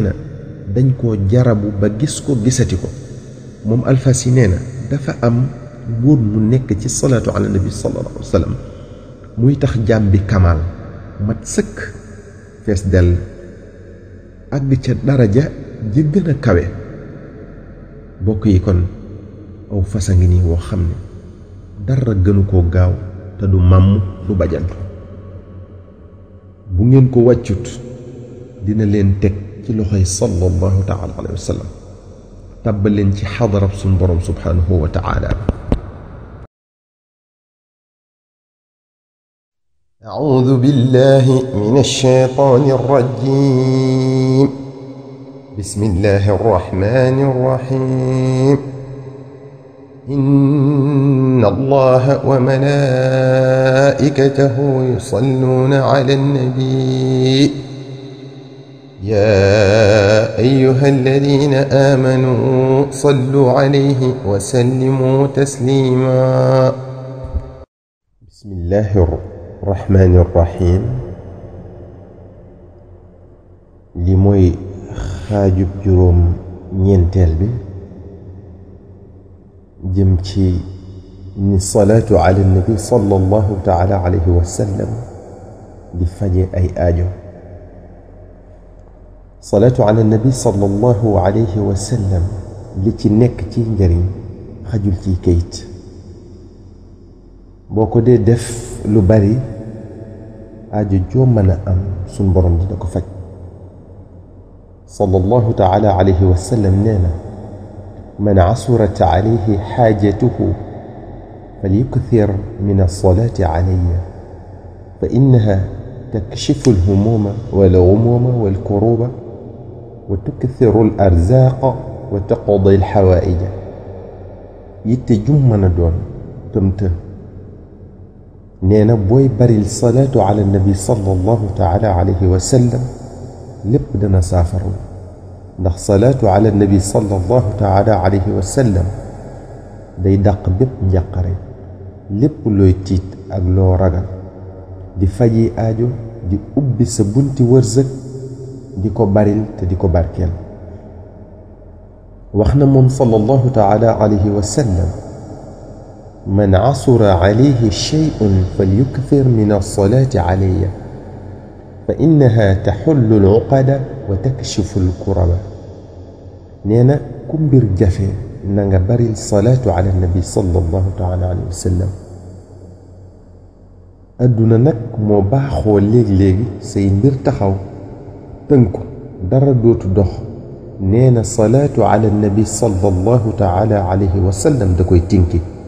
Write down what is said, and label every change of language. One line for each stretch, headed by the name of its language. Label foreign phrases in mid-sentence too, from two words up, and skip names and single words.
Wolof: na dañ koo jarabu ba gis ko gisati ko moom alfasi nee na dafa am mbóot mu nekk ci
Arabic: صلاة على النبي صلى الله عليه وسلم
Wolof: muy tax jaam bi kamaal mat sëkk fees dell àgg ca daraja ji gën a kawe bokk yi kon aw fasa ngi nii woo xam ne dara gënu koo gaaw te du màmm du bajantu bu ngeen ko wàccut dina leen teg ci loxoy
Arabic: صلى الله تعالى عليه وسلم
Wolof: tàbbal leen ci xadarab suñ borom
Arabic: سبحانه وتعالى أعوذ بالله من الشيطان الرجيم بسم الله الرحمن الرحيم إن الله وملائكته يصلون على النبي يا أيها الذين آمنوا صلوا عليه وسلموا تسليما بسم الله الرحمن الرحيم
Wolof: li mooy xaajub juróom ñeenteel bi jëm ci ni
Arabic: صلاة على النبي صلى الله تعالى عليه وسلم
Wolof: di faje ay aajo
Arabic: صلاة على النبي صلى الله عليه وسلم
Wolof: li ci nekk ci njariñ xajul ci kayit boo ko dee def lu bari aajo joo mën a am suñ borom dina ko faj
Arabic: صلى الله تعالى عليه وسلم
Wolof: nee na man
Arabic: عسرت عليه حاجته فليكثر من الصلاة علي فإنها تكشف الهموم والغموم والكروب وتكثر الأرزاق وتقضي
Wolof: alxawaaija yitte jum mën a doon tëmtë nee na booy baril
Arabic: صلاة على النبي صلى الله تعالى عليه وسلم
Wolof: lépp dana saafaru ndax
Arabic: صلاة على النبي صلى الله تعالى عليه وسلم
Wolof: day dàq bépp njàqare lépp looy tiit ak loo ragal di faji aajo di ubbi sa bunti wërsëg di ko baril te di ko barkeel wax na moom
Arabic: صلى الله تعالى عليه وسلم من عسر عليه شيء فليكثر من الصلاة علي فإنها تحل العقد وتكشف الكرب
Wolof: nee na ku mbir jafe na nga baril
Arabic: صلاة على النبي صلى الله تعالى عليه وسلم
Wolof: adduna nag moo baaxoo léeg-léegi say mbir taxaw tënku dara dootu dox nee na
Arabic: صلاة على النبي صلى الله تعالى عليه وسلم
Wolof: da koy tinki